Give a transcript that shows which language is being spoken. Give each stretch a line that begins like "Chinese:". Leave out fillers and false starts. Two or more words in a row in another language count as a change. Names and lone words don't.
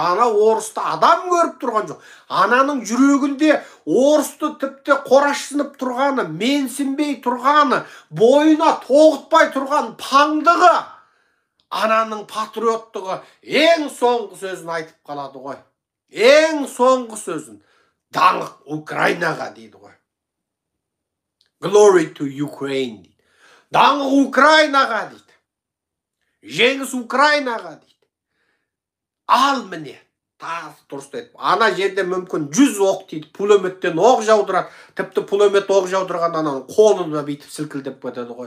Kazakh: Ана орысты адам көріп тұрған жоқ. Ананың жүрегінде орысты тіпті қорашсынып тұрғаны, менсінбей тұрғаны, бойына тоғытпай тұрған паңдығы, ананың патриоттығы ең соңғы сөзін айтып қалады ғой. Ең соңғы сөзін. Даңқ Украинаға дейді ғой.
English: Glory to Ukraine дейді.
Kazakh: Даңқ Украинаға дейді. Жеңіс Украинаға дейді. Ал міне, тағы дұрыс айтып. Ана жерде мүмкін 100 оқ дейді, пулеметтен оқ жаудырады. Тіпті пулемет оқ жаудырған ананың қолын да бүйтіп сілкілдеп кетеді ғой.